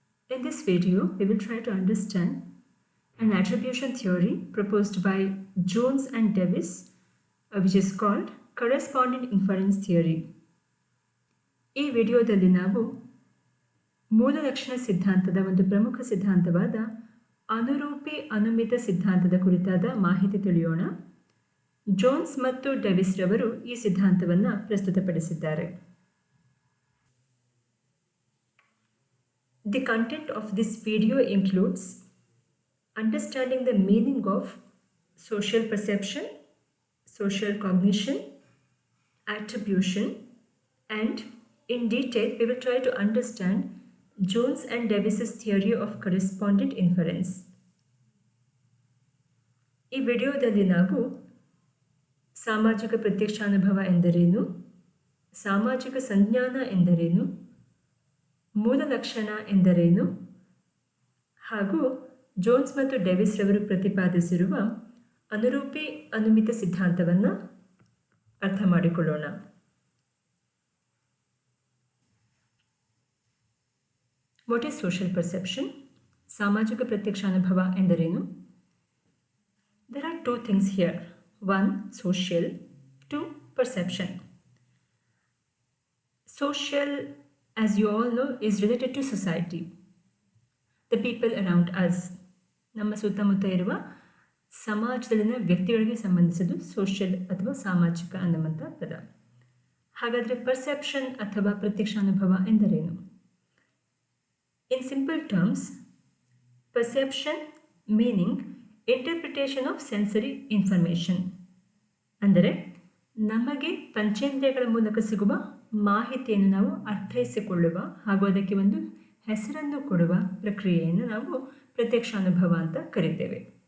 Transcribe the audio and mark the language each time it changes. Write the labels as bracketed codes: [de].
[en] In this video, we will try to understand an attribution theory proposed by Jones and Davis, which is called corresponding inference theory. [kn] ಈ ವಿಡಿಯೋದಲ್ಲಿ ನಾವು ಮೂಲಲಕ್ಷಣ ಸಿದ್ಧಾಂತದ ಒಂದು ಪ್ರಮುಖ ಸಿದ್ಧಾಂತವಾದ ಅನುರೂಪಿ ಅನುಮಿತ ಸಿದ್ಧಾಂತದ ಕುರಿತಾದ ಮಾಹಿತಿ ತಿಳಿಯೋಣ. ಜೋನ್ಸ್ ಮತ್ತು ಡೇವಿಸ್ ರವರು ಈ ಸಿದ್ಧಾಂತವನ್ನು ಪ್ರಸ್ತುತಪಡಿಸಿದ್ದಾರೆ. [en] The content of this video includes understanding the meaning of social perception, social cognition, attribution, and in detail we will try to understand Jones and Davis's theory of correspondent inference. [kn] ಈ ವಿಡಿಯೋದಲ್ಲಿ ನಾವು ಸಾಮಾಜಿಕ ಪ್ರತ್ಯಕ್ಷಾನುಭವ ಎಂದರೇನು, ಸಾಮಾಜಿಕ ಸಂಜ್ಞಾನ ಎಂದರೇನು, ಮೂಲ ಲಕ್ಷಣ ಎಂದರೇನು ಹಾಗೂ ಜೋನ್ಸ್ ಮತ್ತು ಡೇವಿಸ್ ರವರು ಪ್ರತಿಪಾದಿಸಿರುವ ಅನುರೂಪಿ ಅನುಮಿತ ಸಿದ್ಧಾಂತವನ್ನು ಅರ್ಥ ಮಾಡಿಕೊಳ್ಳೋಣ. [en] What is social perception? [kn] ಸಾಮಾಜಿಕ ಪ್ರತ್ಯಕ್ಷಾನುಭವ ಎಂದರೇನು? [en] There are two things here. One social, two perception. Social, as you all know, is related to society, the people around us. [kn] ನಮ್ಮ ಸುತ್ತಮುತ್ತ ಇರುವ ಸಮಾಜದಲ್ಲಿನ ವ್ಯಕ್ತಿಗಳಿಗೆ ಸಂಬಂಧಿಸಿದ್ದು ಸೋಷಿಯಲ್ ಅಥವಾ ಸಾಮಾಜಿಕ ಅನ್ನುವಂಥ ಪದ. ಹಾಗಾದರೆ ಪರ್ಸೆಪ್ಷನ್ ಅಥವಾ ಪ್ರತ್ಯಕ್ಷಾನುಭವ ಎಂದರೇನು? [en] in simple terms, perception meaning interpretation of sensory information, [kn] ಅಂದರೆ ನಮಗೆ ಪಂಚೇಂದ್ರಿಯಗಳ ಮೂಲಕ ಸಿಗುವ ಮಾಹಿತಿಯನ್ನು ನಾವು ಅರ್ಥೈಸಿಕೊಳ್ಳುವ ಹಾಗೂ ಅದಕ್ಕೆ ಒಂದು ಹೆಸರನ್ನು ಕೊಡುವ ಪ್ರಕ್ರಿಯೆಯನ್ನು ನಾವು ಪ್ರತ್ಯಕ್ಷಾನುಭವ ಅಂತ ಕರಿತೇವೆ.